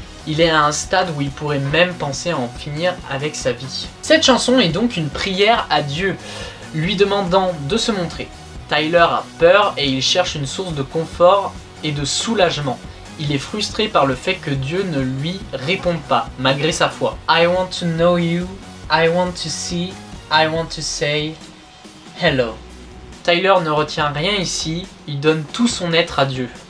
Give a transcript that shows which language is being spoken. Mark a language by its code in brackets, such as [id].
[fr] Il est à un stade où il pourrait même penser à en finir avec sa vie. Cette chanson est donc une prière à Dieu, lui demandant de se montrer. Tyler a peur et il cherche une source de confort et de soulagement. Il est frustré par le fait que Dieu ne lui réponde pas, malgré sa foi. [en] I want to know you, I want to see, I want to say hello. [fr] Tyler ne retient rien ici, il donne tout son être à Dieu.